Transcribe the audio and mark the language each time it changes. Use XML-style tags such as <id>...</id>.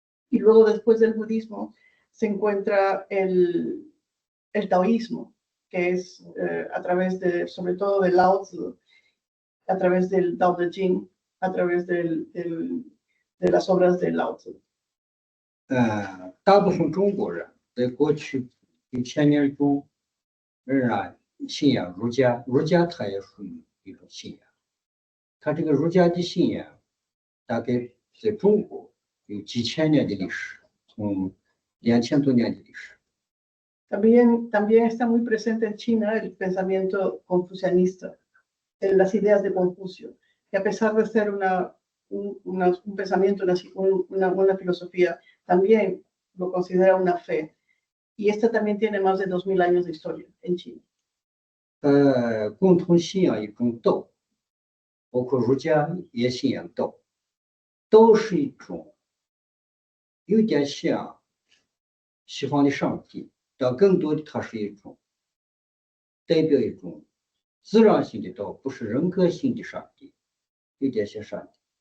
<es>Y luego después del budismo se encuentra el taoísmo, que es a través sobre todo del Lao Tzu, a través del Tao Te Ching, a través de las obras de Lao Tzu.</es> <zh>大部分中国人在过去1000年中仍然信仰儒家，儒家它也属于一种信仰。它这个儒家的信仰大概在中国有几千年的历史，从2000多年的历史。</zh> <es>También está muy presente en China el pensamiento confucianista, las ideas de Confucio, que a pesar de ser un pensamiento, una filosofía, también lo considera una fe. Y esta también tiene más de 2000 años de historia en China.</es> <zh>共同信仰一种道，包括儒家也信仰道，道是一种有点像西方的上帝，但更多的它是一种代表一种自然性的道，不是人格性的上帝，有点像上帝。</zh>